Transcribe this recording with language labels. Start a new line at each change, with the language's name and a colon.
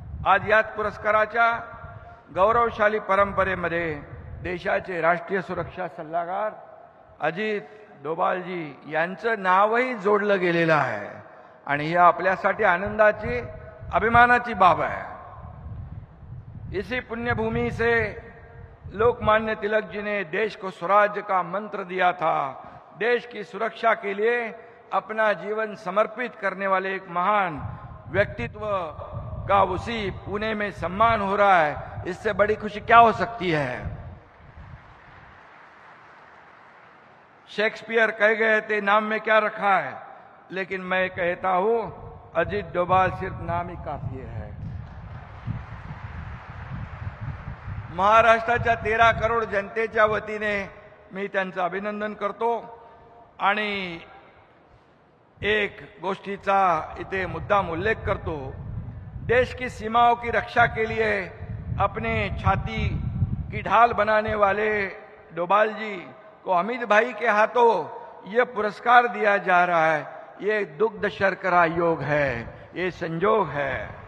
Marathi: आज याच पुरस्काराच्या गौरवशाली परंपरेमध्ये देशाचे राष्ट्रीय सुरक्षा सल्लागार अजित डोभालजी यांचं नावही जोडलं गेलेलं आहे आणि ही आपल्यासाठी आनंदाची अभिमानाची बाब है।
Hindi: इसी पुण्यभूमि से लोकमान्य तिलक जी ने देश को स्वराज्य का मंत्र दिया था। देश की सुरक्षा के लिए अपना जीवन समर्पित करने वाले एक महान व्यक्तित्व का उसी पुणे में सम्मान हो रहा है। इससे बड़ी खुशी क्या हो सकती है। शेक्सपियर कह गए थे नाम में क्या रखा है, लेकिन मैं कहता हूं अजित डोभाल सिर्फ नाम ही काफी है।
Marathi: महाराष्ट्राच्या 13 करोड जनतेच्या वतीने मी त्यांचं अभिनंदन करतो आणि एक गोष्टीचा इथे मुद्दाम उल्लेख करतो।
Hindi: देश की सीमाओं की रक्षा के लिए अपने छाती की ढाल बनाने वाले डोभाल जी को अमित भाई के हाथों ये पुरस्कार दिया जा रहा है। ये दुग्ध शर्करा योग है, ये संजोग है।